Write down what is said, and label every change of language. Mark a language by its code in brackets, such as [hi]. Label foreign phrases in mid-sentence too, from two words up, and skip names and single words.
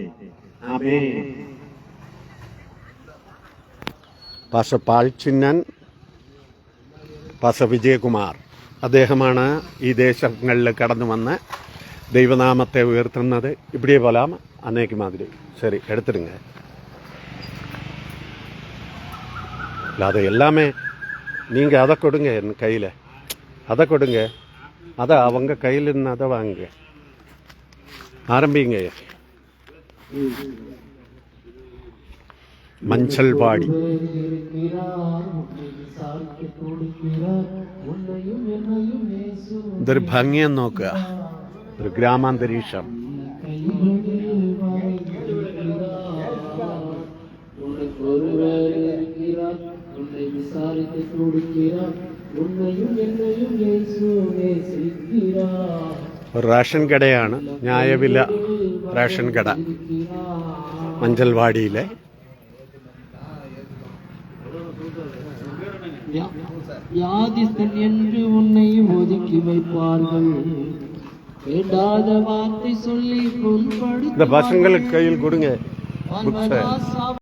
[ml] ആമേൻ. പാസ്റ്റർ പാൽച്ചിന്നൻ, പാസ്റ്റർ വിജയകുമാർ, അദ്ദേഹമാണ് ഈ ദേശങ്ങളിൽ കടന്നു വന്ന് ദൈവനാമത്തെ ഉയർത്തുന്നത്. [ta] இப்படியே போலாம் அன்னைக்கு மாதிரி. சரி எடுத்துடுங்க. இல்லை அதை எல்லாமே நீங்கள் அதை கொடுங்க, என் கையில் அதை கொடுங்க, அதை அவங்க கையில் இருந்து அதை வாங்குங்க. ஆரம்பிங்க. [ml] മഞ്ചൽവാടി. ഇതൊരു ഭംഗിയെന്ന് നോക്കുക, ഒരു ഗ്രാമാന്തരീക്ഷം. റേഷൻ കടയാണ്, ന്യായവില റേഷൻ കട മഞ്ചൽവാടിയിലെ. [ta] வியாதிஸ்தன் என்று உன்னை ஒதுக்கி வைப்பார்கள். வேண்டாத வார்த்தை சொல்லி புண்படுத்த இந்த பசங்களுக்கு கையில் கொடுங்க.